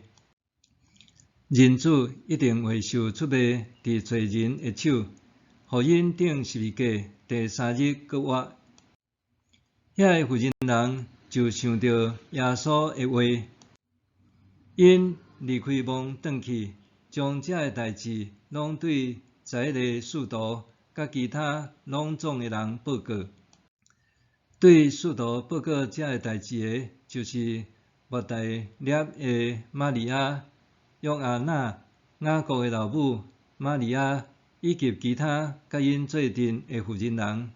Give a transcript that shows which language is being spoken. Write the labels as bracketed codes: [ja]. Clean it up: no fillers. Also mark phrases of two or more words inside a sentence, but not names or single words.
[nan] 人子一定会受出卖伫罪人的手，互因顶十字架，第3日搁活。遐个妇人人就想到耶稣的话，因离开墓转去，将这个代志拢对在个使徒甲其他拢总的人报告。对使徒报告这个代志的，就是莫大涅的玛利亚、约阿那、雅各的老母玛利亚，以及其他甲因做阵的妇人人。